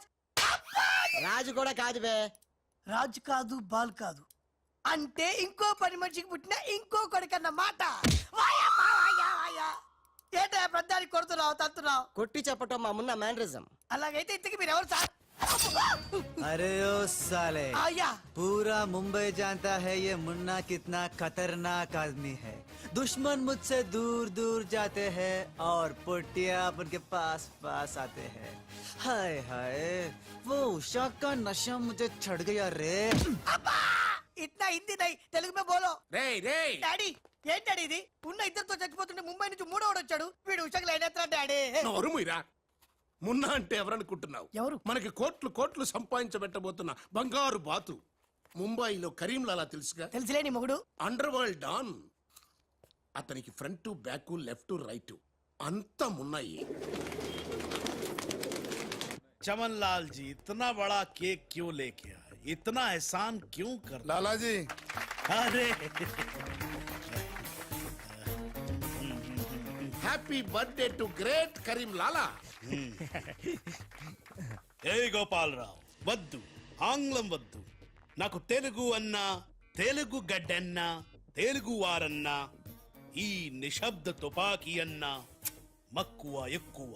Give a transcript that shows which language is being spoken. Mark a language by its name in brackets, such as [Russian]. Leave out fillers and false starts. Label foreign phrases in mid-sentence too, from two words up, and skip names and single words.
[Telugu] రాజు కూడా కాదు బే. రాజ్ కాదు, బాల్ కాదు, అంటే ఇంకో పని మనిషికి పుట్టిన ఇంకో కొడుకన్న మాట. వాయమ్మా, వాయా, వాయా. ఏంటా ప్రధానికి కొడుతున్నావు, తంతున్నావు? కొట్టి చెప్పటం మా మున్న మేనరిజం. అలాగైతే ఇంతకి మీరు ఎవరు సార్? [Hindi] अरे ओ साले, [Telugu] అయ్యా [Hindi] पूरा मुंबई जानता है ये मुन्ना कितना खतरनाक आदमी है. दुश्मन मुझसे दूर दूर जाते हैं और पुटिया उनके पास पास आते हैं. हाय हाय, वो उषा का नशा मुझे चढ़ गया रे. ఇట్లా हिंदी नहीं, तेलुगु में बोलो. [Telugu] రేయ్ రేయ్, డాడీ ఏం డాడీ ఇది? ఉన్న ఇద్దరితో చచ్చిపోతుంటే ముంబై నుంచి మూడోడు వచ్చాడు, వీడు ఉషకు లైన్ ఎత్తా డాడీ. నోరు మూయరా. మున్నా అంటే ఎవరనుకుంటున్నావు? ఎవరు? మనకి కోట్లు కోట్లు సంపాదించబెట్టబోతున్న బంగారు బాతు. ముంబైలో కరీంలాలా తెలుసుగా, తెలుసులే నీ మొగుడు. [English] Underworld don. [Telugu] అతనికి [English] front back left right [Telugu] అంతా మున్నాయి. [Hindi] चमन लाल जी इतना बड़ा केक क्यों लेके आए? इतना एहसान क्यों कर? [Telugu] లాలా జీ, [Hindi] अरे [English] Happy birthday to great Karim Lala. [Telugu] ఏ గోపాలరావు వద్దు, ఆంగ్లం వద్దు. నాకు తెలుగు అన్నా, తెలుగు గడ్డన్నా, తెలుగు వారన్నా, ఈ నిశ్శబ్ద తుపాకీ అన్నా మక్కువ ఎక్కువ.